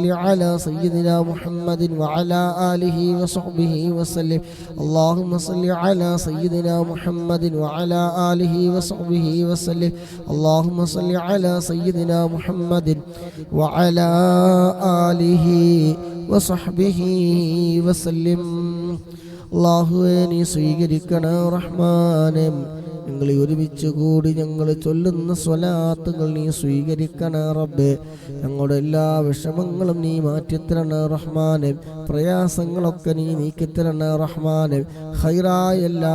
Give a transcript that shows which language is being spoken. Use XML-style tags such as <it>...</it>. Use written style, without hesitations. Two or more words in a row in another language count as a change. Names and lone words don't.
<ar>على سيدنا محمد وعلى آله وصحبه وسلم اللهم صل على سيدنا محمد وعلى آله وصحبه وسلم اللهم صل على سيدنا محمد وعلى آله وصحبه وسلم</ar> <ml>അല്ലാഹുവേ നീ സ്വീകരിക്കണേ റഹ്മാനേ ഞങ്ങളെ ഒരുമിച്ച് കൂടി ഞങ്ങൾ ചൊല്ലുന്ന സ്വലാത്തുകൾ നീ സ്വീകരിക്കണേ റബ്ബേ ഞങ്ങളുടെ എല്ലാ വിഷമങ്ങളും നീ മാറ്റിത്തരണേ റഹ്മാനേ പ്രയാസങ്ങളൊക്കെ നീ നീക്കിത്തരണേ റഹ്മാനേ ഖൈറായ എല്ലാ</ml>